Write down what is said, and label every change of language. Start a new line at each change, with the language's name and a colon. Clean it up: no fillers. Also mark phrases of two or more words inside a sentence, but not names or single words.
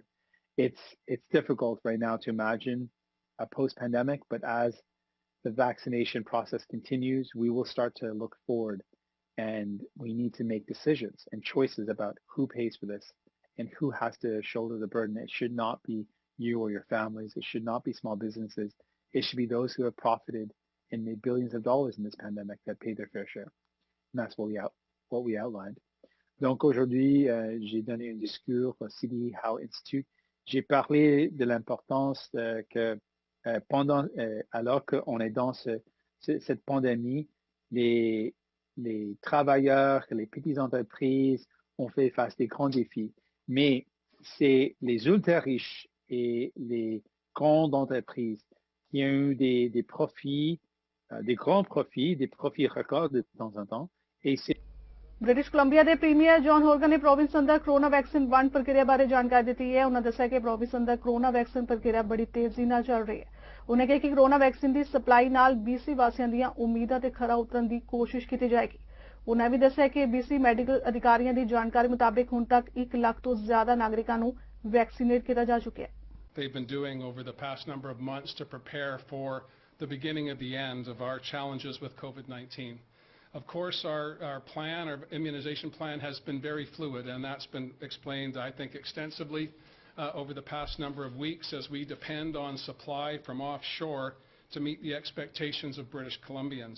English: It's difficult right now to imagine a post-pandemic, but as the vaccination process continues, we will start to look forward, and we need to make decisions and choices about who pays for this and who has to shoulder the burden. It should not be you or your families. It should not be small businesses. It should be those who have profited and made billions of dollars in this pandemic that paid their fair share. And that's what we outlined.
French: Donc aujourd'hui, j'ai donné un discours au CD Howe Institute. J'ai parlé de l'importance que alors qu'on est dans cette pandémie, les travailleurs, les petites entreprises ont fait face à des grands défis. Mais c'est les ultra riches et les grandes entreprises qui ont eu des profits, des grands profits, des profits records de temps en temps. Et c'est
Punjabi: ਬ੍ਰਿਟਿਸ਼ ਕੋਲੰਬੀਆ ਦੇ ਪ੍ਰੀਮੀਅਰ ਜੌਨ ਹੋਰਗਨ ਨੇ ਪ੍ਰੋਵਿੰਸ ਅੰਦਰ ਕਰੋਨਾ ਵੈਕਸੀਨ ਵੰਡ ਪ੍ਰਕਿਰਿਆ ਬਾਰੇ ਜਾਣਕਾਰੀ ਦਿੱਤੀ ਹੈ। ਉਹਨਾਂ ਦੱਸਿਆ ਕਿ ਪ੍ਰੋਵਿੰਸ ਅੰਦਰ ਕਰੋਨਾ ਵੈਕਸੀਨ ਪ੍ਰਕਿਰਿਆ ਬੜੀ ਤੇਜ਼ੀ ਨਾਲ ਚੱਲ ਰਹੀ ਹੈ। ਉਹਨਾਂ ਕਿਹਾ ਕਿ ਕਰੋਨਾ ਵੈਕਸੀਨ ਦੀ ਸਪਲਾਈ ਨਾਲ BC ਵਾਸੀਆਂ ਦੀਆਂ ਉਮੀਦਾਂ ਤੇ ਖਰਾ ਉਤਰਨ ਦੀ ਕੋਸ਼ਿਸ਼ ਕੀਤੀ ਜਾਏਗੀ। ਉਹਨਾਂ ਵੀ ਦੱਸਿਆ ਕਿ BC ਮੈਡੀਕਲ ਅਧਿਕਾਰੀਆਂ ਦੀ ਜਾਣਕਾਰੀ ਮੁਤਾਬਕ ਹੁਣ ਤੱਕ 1 ਲੱਖ ਤੋਂ ਜ਼ਿਆਦਾ ਨਾਗਰਿਕਾਂ ਨੂੰ ਵੈਕਸੀਨੇਟ ਕੀਤਾ ਜਾ ਚੁੱਕਿਆ ਹੈ।
English: They've been doing over the past number of months to prepare for the beginning of the end of our challenges with COVID-19. Of course, our plan, our immunization plan, has been very fluid, and that's been explained, I think, extensively over the past number of weeks as we depend on supply from offshore to meet the expectations of British Columbians.